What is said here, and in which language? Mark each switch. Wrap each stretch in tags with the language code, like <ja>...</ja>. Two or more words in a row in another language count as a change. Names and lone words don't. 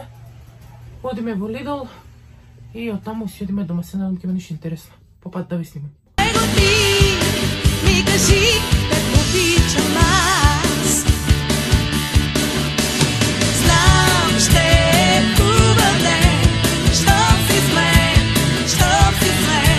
<mk>Одиме во Лидл и оттаму си одиме дома, се надам ќе има нешто интересно. По пат да ви снимам.</mk> <bg>Него ти ми кажи те обичам аз. Знам ще е хубав ден, щом си с мен, щом си с мен.</bg>